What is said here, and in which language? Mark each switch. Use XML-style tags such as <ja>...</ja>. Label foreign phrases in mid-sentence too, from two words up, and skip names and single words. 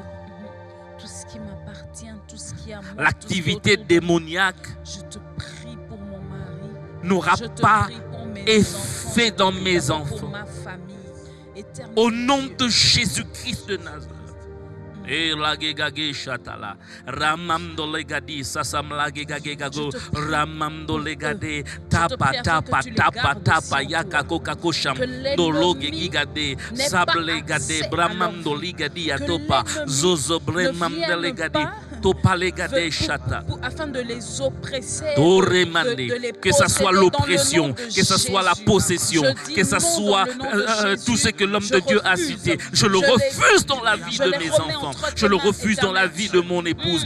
<fr>Tout ce qui m'appartient, tout ce qui est à moi, l'activité démoniaque je te prie pour mon mari, n'aura pas effet dans mes enfants. Au nom de Jésus-Christ de Nazareth. Et la gegage chatala ramando legadi sasam la gegage gago ramando legade tapa yakako kakosham dolo gegigade sable gade bramando ligadi atopa zozo bremando legadi afin de les oppresser, que ce soit l'oppression, que ce soit la possession, que ce soit tout ce que l'homme de Dieu a cité. Je le refuse dans la vie de mes enfants. Je le refuse dans la vie de mon épouse.</fr>